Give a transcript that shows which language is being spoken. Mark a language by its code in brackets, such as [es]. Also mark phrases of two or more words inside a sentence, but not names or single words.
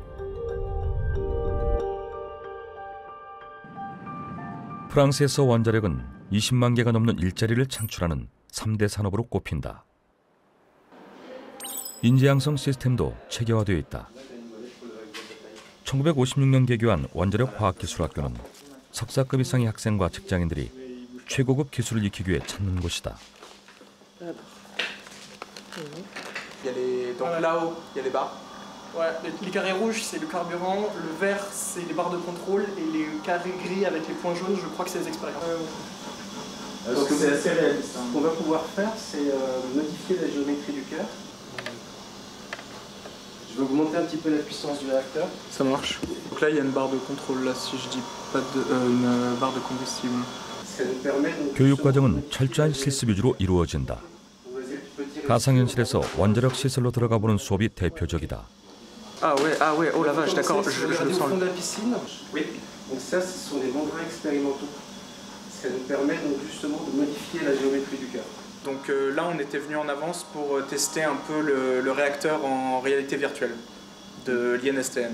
[ko] 프랑스에서 원자력은 20만 개가 넘는 일자리를 창출하는 3대 산업으로 꼽힌다. 인재양성 시스템도 체계화되어 있다. 1956년 개교한 원자력 화학기술학교는 석사급 이상의 학생과 직장인들이 최고급 기술을 익히기 위해 찾는 곳이다. [fr] Donc là-haut, il y a les barres. Ouais, les carrés rouges, c'est le carburant, le vert, c'est les barres de contrôle, et les carrés gris avec les points jaunes, je crois que c'est les expériences. Donc c'est assez réaliste. Ce qu'on va pouvoir faire, c'est modifier la géométrie du cœur. Je vais augmenter un petit peu la puissance du réacteur. Ça marche. Donc là, il y a une barre de contrôle, là, si je dis pas une barre de combustible. [ko] 교육 과정은 철저한 실습 위주로 이루어진다. 가상현실에서 원자력 시설로 들어가 보는 수업이 대표적이다. [fr] Ah ouais, oh la vache, d'accord, je le au sens. fond de la piscine. Oui. Donc ça, ce sont des membrures expérimentaux. Ça nous permet donc justement de modifier la géométrie du cœur. Donc là, on était venu en avance pour tester un peu le réacteur en réalité virtuelle de l'INSTM.